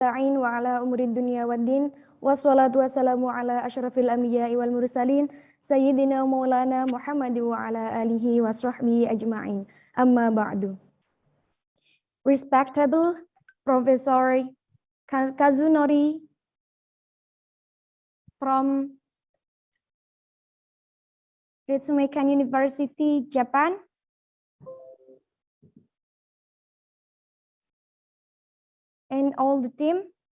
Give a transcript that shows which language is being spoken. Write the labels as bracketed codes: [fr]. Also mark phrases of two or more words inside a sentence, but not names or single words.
[ar] تعين وعلى أمور الدنيا والدين والصلاة والسلام على أشرف الأنبياء والمرسلين سيدنا مولانا محمد وعلى آله وصحبه أجمعين أما بعد. [en] Respectable Professor Kazunori from Ritsumeikan University, Japan, and all the team.